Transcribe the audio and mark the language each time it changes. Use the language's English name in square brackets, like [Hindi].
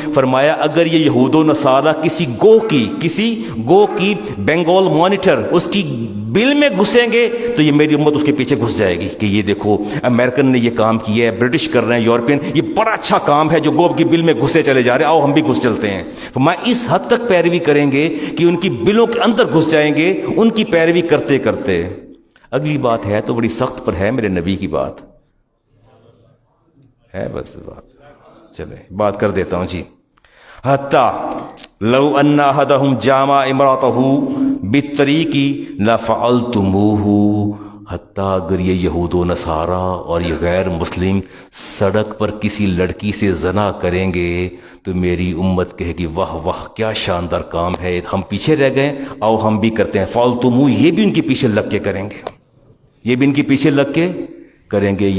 [Urdu] فرمایا اگر یہ یہود و نصارہ کسی گو کی بنگال مانیٹر اس کی بل میں گھسیں گے تو یہ میری امت اس کے پیچھے گھس جائے گی کہ یہ دیکھو امریکن نے یہ کام کیا ہے، برٹش کر رہے ہیں، یورپین، یہ بڑا اچھا کام ہے جو گو کی بل میں گھسے چلے جا رہے ہیں، آؤ ہم بھی گھس چلتے ہیں. فرمایا اس حد تک پیروی کریں گے کہ ان کی بلوں کے اندر گھس جائیں گے، ان کی پیروی کرتے کرتے. اگلی بات ہے تو بڑی سخت پر ہے، میرے نبی کی بات ہے، بس چلے بات کر دیتا ہوں جی. [Arabic] حتی لو ان احدهم جامع امراته بالطریق لفعلتموه. [Urdu] حتی اگر یہ یہود و نصارہ اور یہ غیر مسلم سڑک پر کسی لڑکی سے زنا کریں گے تو میری امت کہے گی واہ واہ کیا شاندار کام ہے، ہم پیچھے رہ گئے، آؤ ہم بھی کرتے ہیں. فعلتموه، یہ بھی ان کے پیچھے لگ کے کریں گے، یہ بھی ان کے پیچھے لگ کے کریں گے.